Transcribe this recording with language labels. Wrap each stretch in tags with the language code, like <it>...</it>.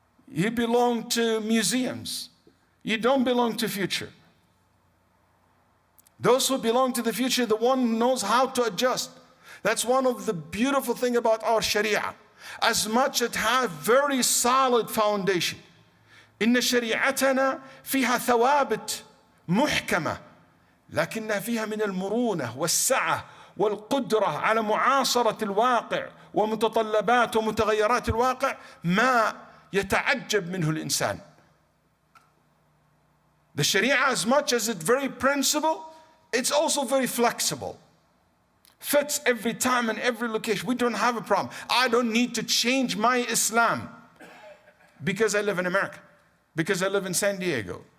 <en>You belong to museums. You don't belong to future. Those who belong to the future, the one who knows how to adjust. That's one of the beautiful things about our Sharia. As much as it has very solid foundation.</en> <ar>إن شريعتنا فيها ثوابت محكمة لكنها فيها من المرونة والسعة والقدرة على معاصرة الواقع ومتطلبات ومتغيرات الواقع ما يتعجب منه الإنسان.</ar> <en>The Sharia, as much as it's very principle, it's also very flexible. Fits every time and every location. We don't have a problem. I don't need to change my Islam because I live in America, because I live in San Diego.</en>